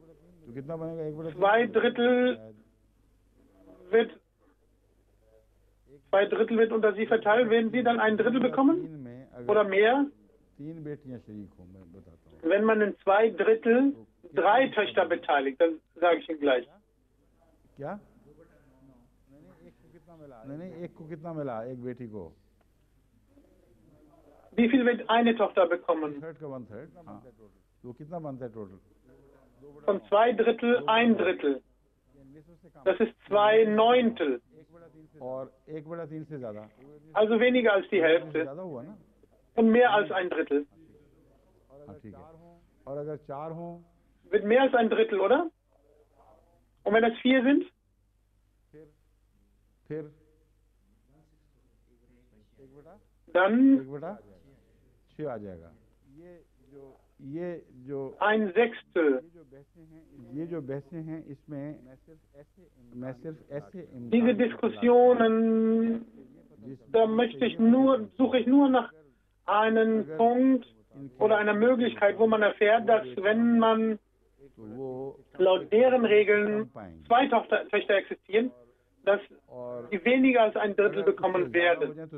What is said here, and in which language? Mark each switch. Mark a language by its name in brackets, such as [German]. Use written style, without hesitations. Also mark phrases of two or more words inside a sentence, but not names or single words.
[German] 2 Drittel wird unter sie verteilt, werden sie dann ein Drittel bekommen oder mehr? Wenn man in 2 Drittel 3 Töchter beteiligt, dann sage ich Ihnen gleich. [Hindi] क्या? नहीं एक को कितना मिला एक बेटी को? [German] Wie viel wird eine Tochter bekommen? [Hindi] 1/3 हाँ तो कितना बनता है टोटल? [German] Von 2 Drittel 1 Drittel. Das ist 2/9. [Hindi] और 1/3 से ज़्यादा? [German] Also weniger als die Hälfte. [Hindi] ज़्यादा हुआ ना? [German] Und mehr als 1 Drittel. [Hindi] हाँ ठीक है. और अगर 4 हों? [German] Wird mehr als 1 Drittel, oder? Und wenn es 4 sind? [Hindi] फिर [German] dann [Hindi] 1/6 आ जाएगा. ये जो 1/6. ये जो बहसें हैं इसमें मैं सिर्फ ऐसे [German] Diese Diskussionen, da suche ich nur nach einem Punkt oder einer Möglichkeit, wo man erfährt, dass wenn man laut deren Regeln 2 Töchter existieren, dass die weniger als 1 Drittel bekommen werden.